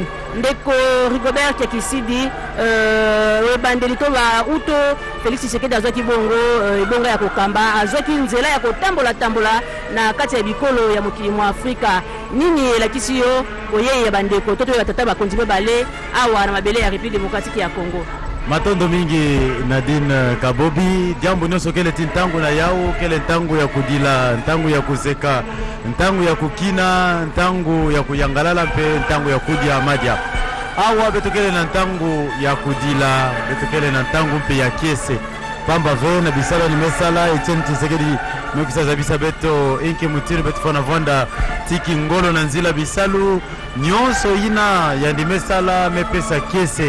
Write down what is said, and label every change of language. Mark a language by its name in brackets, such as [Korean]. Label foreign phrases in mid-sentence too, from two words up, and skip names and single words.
[Lingala] Ndeko Rigobert Tshisekedi ebandeli to ba uto Félix Tshisekedi azwaki bongo ebongo ya kokamba azwaki nzela ya kotambola na kati ya bikolo ya mokili mwa Afrika. Nini elakisi yo boye ya bandeko to batata bakonzi bale awa na mabele ya [French] République démocratique [Lingala] ya Congo? [Kituba (Democratic Republic of Congo)] Matondo mingi Nadine Kabobi, jambo nyonso kele tintangu na yao, kele ntangu ya kudila, ntangu ya kuzeka, ntangu ya kukina, ntangu ya kuyangalala mpe, ntangu ya kudia madia. Awa betokele na ntangu ya kudila, betokele na ntangu mpe ya kiese. Pamba ve na bisala ni mesala, Etienne Tshisekedi mekisa za bisa beto, inke mutiri beto fana vanda, tiki ngolo na nzila bisalu, nyonso ina ya ndi mesala mepesa kiese.